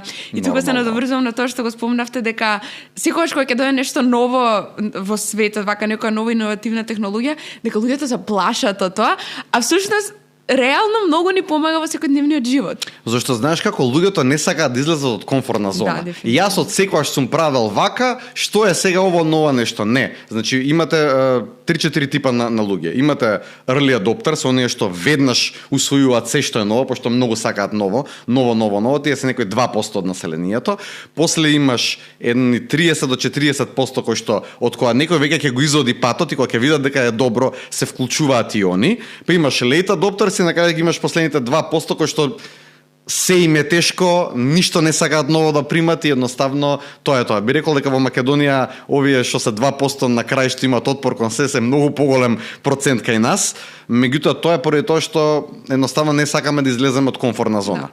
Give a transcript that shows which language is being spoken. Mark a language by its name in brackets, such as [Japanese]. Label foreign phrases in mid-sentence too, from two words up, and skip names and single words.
[Macedonian] И тука се надоврзувам на тоа што го спомнавте дека секогаш кога ќе дојде нешто ново во светот, вака некоја нова иновативна технологија, дека луѓето се плашат од тоа, а всушност реално многу ни помага во секојдневниот живот. Зашто знаеш како луѓето не сакаат да излезат од комфортна зона. Да, и јас од секогаш сум правел вака, што е сега ово ново нешто? Не. Значи имате 3-4 типа на луѓе. [English] Имате early adopters, [Macedonian] оние што веднаш усвојуваат се што е ново, пошто многу сакаат ново, тие се некои 2% од населението. После имаш едни 30 до 40% кои што од кога некој веќе ќе го изоди патот и кога ќе видат дека е добро, се вклучуваат и они. Па имаш [English] late adopters [Macedonian] и на каде ги имаш последните 2% кои што се им е тешко, ништо не сакаат ново да примат и едноставно тоа е тоа. Би рекол дека во Македонија овие што се 2% на крај што имаат отпор кон се многу поголем процент кај нас, меѓутоа тоа е поради тоа што едноставно не сакаме да излеземе од комфортна зона.